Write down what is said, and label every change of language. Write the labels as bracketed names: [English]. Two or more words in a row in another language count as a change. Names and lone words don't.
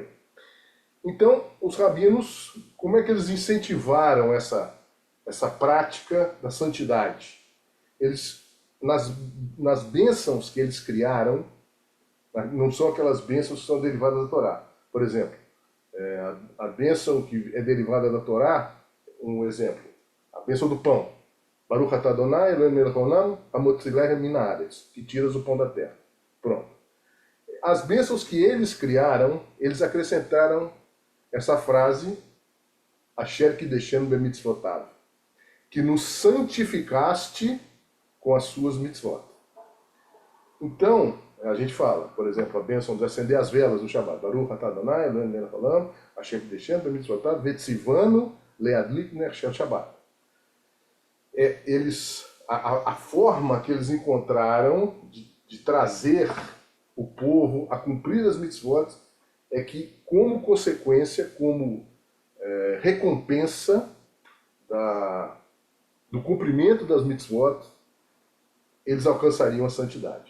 [Portuguese] Então, os rabinos, como é que eles incentivaram essa prática da santidade? Eles, nas bênçãos que eles criaram, não são aquelas bênçãos que são derivadas da Torá. Por exemplo, a bênção que é derivada da Torá, um exemplo, a bênção do pão. [Hebrew] ברוך אתה אדוני אלוהינו מלך העולם המוציא לחם מן הארץ, [Portuguese] que tiras o pão da terra. Pronto. As bênçãos que eles criaram, eles acrescentaram essa frase, [Hebrew] אשר קידשנו במצוותיו, [Portuguese] que nos santificaste com as suas mitzvot. Então, a gente fala, por exemplo, a bênção de acender as velas do Shabbat. [Hebrew] ברוך אתה אדוני אלוהינו מלך העולם אשר קידשנו במצוותיו וציוונו להדליק נר של שבת. [Portuguese] A forma que eles encontraram de trazer o povo a cumprir as mitzvot é que, como consequência, como recompensa do cumprimento das mitzvot, eles alcançariam a santidade.